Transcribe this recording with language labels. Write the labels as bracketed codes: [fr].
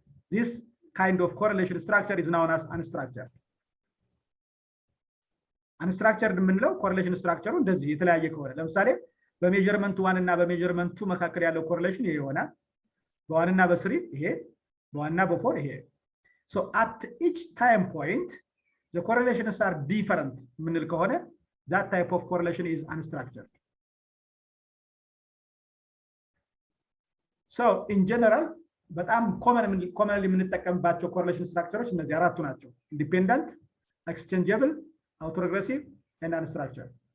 [en] This kind of correlation structure is known as unstructured. [am] Unstructured የምንለው correlation structure እንደዚህ የተለያየ ከሆነ ለምሳሌ በሜዠርመንት 1 እና በሜዠርመንት 2 መካከል ያለው correlation ይሄ ይሆናል። በ1 እና በ3 ይሄ፣ በ1 እና በ4 ይሄ. [en] So at each time point the correlations are different [am] የምንል ከሆነ [en] that type of correlation is unstructured. So in general [am] በጣም commonly የምንጠቀምባቸው correlation structures እነዚህ አራቱ ናቸው: independent, exchangeable, autoregressive, and unstructured.